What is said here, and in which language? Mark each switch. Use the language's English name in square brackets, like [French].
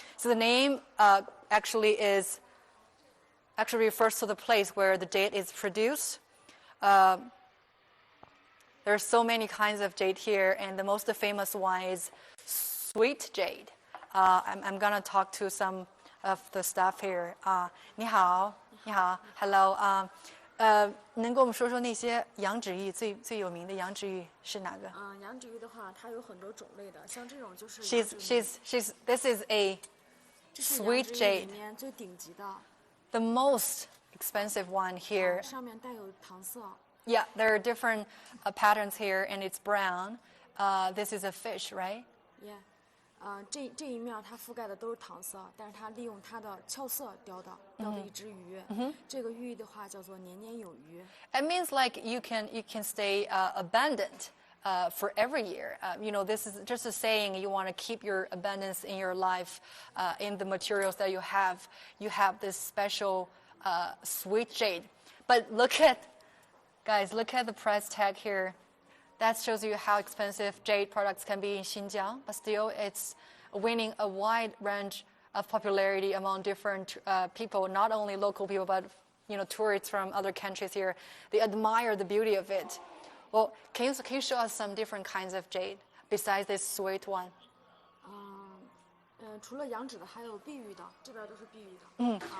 [English] So the name actually refers to the place where the jade is produced. There are so many kinds of jade here, and the most famous one is sweet jade. I'm gonna talk to some of the staff here. [Chinese] 你好 ，Hello. 能跟我们说说那些羊脂玉最有名的羊脂玉是哪个？羊脂玉的话，它有很多种类的，像这种就是。 [English] This is a sweet jade. [Chinese] 里面最顶级的。 [English] The most expensive one here. [Chinese] 上面带有糖色。 [English] Yeah, there are different patterns here, and it's brown. This is a fish, right? Yeah. [Chinese] 这一面它覆盖的都是糖色，但是它利用它的俏色雕的一只鱼。这个寓意的话叫做年年有余。 [English] It means like you can stay abundant for every year. This is just a saying you want to keep your abundance in your life, in the materials that you have. You have this special sweet jade. But look at the price tag here. That shows you how expensive jade products can be in Xinjiang, but still it's winning a wide range of popularity among different people, not only local people, but tourists from other countries here. They admire the beauty of it. Well, can you show us some different kinds of jade besides this sweet one? [Chinese] 除了羊脂的，还有碧玉的，这边都是碧玉的。